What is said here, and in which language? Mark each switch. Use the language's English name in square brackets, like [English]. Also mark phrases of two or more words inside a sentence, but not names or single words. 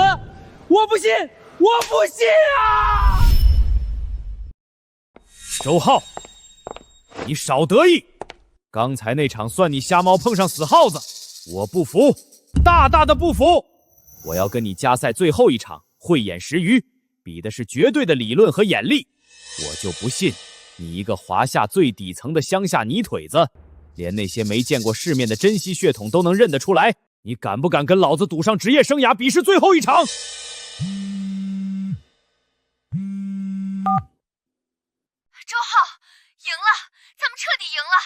[Chinese] 我不信！我不信啊！周浩，你少得意！刚才那场算你瞎猫碰上死耗子，我不服，大大的不服！我要跟你加赛最後一场慧眼识魚，比的是絕對的理論和眼力。我就不信你一個華夏最底層的鄉下泥腿子，連那些沒見過世面的珍稀血統都能認得出來，你敢不敢跟老子賭上職業生涯，比試最後一場？周浩，贏了，咱們徹底贏了！